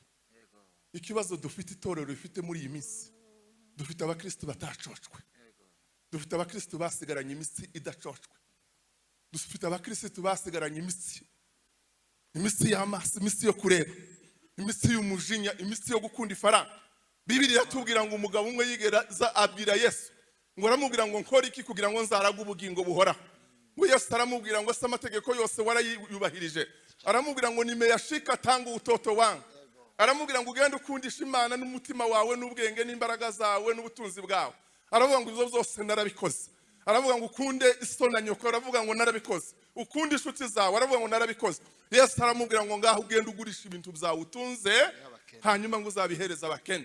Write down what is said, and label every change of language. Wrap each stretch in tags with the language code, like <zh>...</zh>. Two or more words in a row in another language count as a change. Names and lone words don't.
<rw>Ikibazo dufite itorero rifite muri iyi minsi, dufite abakristo batacocwe, dufite abakristo basigaranye imisi idacocwe, dufite abakristo basigaranye imisi y'amaso, imisi yo kureba, imisi y'umujinya, imisi yo gukunda ifaranga. Bibiliya tubwira ngo umugabo umwe yigera abwira Yesu ngo aramubwira ngo nkora iki kugira ngo nzaraga ubugingo buhoraho. Ngo Yesu aramubwira ngo se amategeko yose warayubahirije? Aramubwira ngo</rw> <sw>nimeyashika tangu utoto wangu.</sw> <rw>Aramubwira ngo ugende ukundisha Imana n'umutima wawe n'ubwenge n'imbaraga zawe n'ubutunzi bwawe. Aravuga ngo ibyo byose narabikoze. Aravuga ngo ukunde iso na nyoko. Aravuga ngo narabikoze. Ukunde inshuti zawe. Aravuga ngo narabikoze. Yesu aramubwira ngo ngaho ugende ugurisha ibintu byawe utunze, hanyuma ngo uzabihereza abakene.</rw>